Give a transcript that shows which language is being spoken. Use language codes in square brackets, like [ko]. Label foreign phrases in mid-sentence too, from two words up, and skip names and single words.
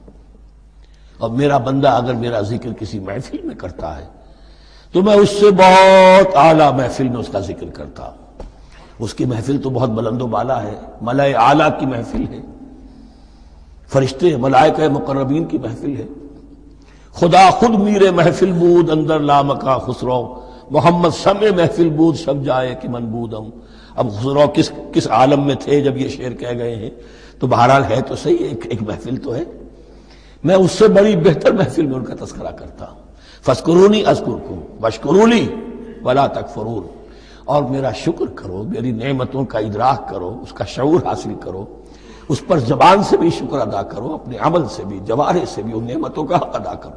[ur] اور میرا بندہ اگر میرا ذکر کسی محفل میں کرتا ہے تو میں اس سے بہت اعلیٰ محفل میں اس کا ذکر کرتا ہوں. اس کی محفل تو بہت بلند و بالا ہے، ملائے اعلیٰ کی محفل ہے، فرشتے ملائکہ مقربین کی محفل ہے. [fa] خدا خود میر محفل بود اندر لامکا خسرو، محمد سمع محفل بود شب جائے کہ من بودم. [ur] اب خسرو کس عالم میں تھے جب یہ شعر کہہ گئے ہیں؟ تو بہرحال ہے تو صحیح، ایک محفل تو ہے. میں اس سے بڑی بہتر محفل میں ان کا تذکرہ کرتا ہوں. [ar] فاذکرونی اذکرکم واشکروا لی ولا تکفرون، [ur] اور میرا شکر کرو، میری نعمتوں کا ادراک کرو، اس کا شعور حاصل کرو، اس پر زبان سے بھی شکر ادا کرو، اپنے عمل سے بھی، جوارح سے بھی ان نعمتوں کا حق ادا کرو.